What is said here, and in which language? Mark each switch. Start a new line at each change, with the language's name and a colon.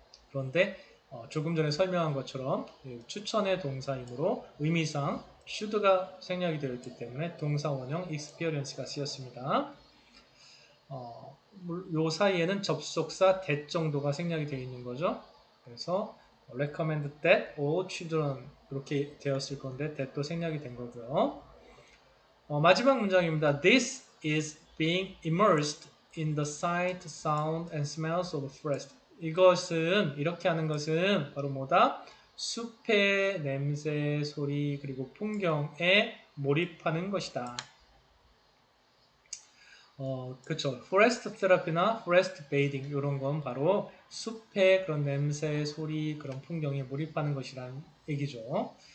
Korean: 그런데 조금 전에 설명한 것처럼 추천의 동사이므로 의미상 should가 생략이 되어 있기 때문에 동사 원형 experience가 쓰였습니다. 요 사이에는 접속사 that 정도가 생략이 되어 있는 거죠. 그래서
English: recommend that all children
Korean: 이렇게 되었을 건데 that도 생략이 된 거고요. 마지막 문장입니다.
English: This is being immersed in the sight, sound, and smells of the forest.
Korean: 이것은 이렇게 하는 것은 바로 뭐다? 숲의 냄새, 소리 그리고 풍경에 몰입하는 것이다. 그쵸.
English: forest therapy나 forest bathing
Korean: 이런 건 바로 숲의 그런 냄새, 소리, 그런 풍경에 몰입하는 것이란 얘기죠.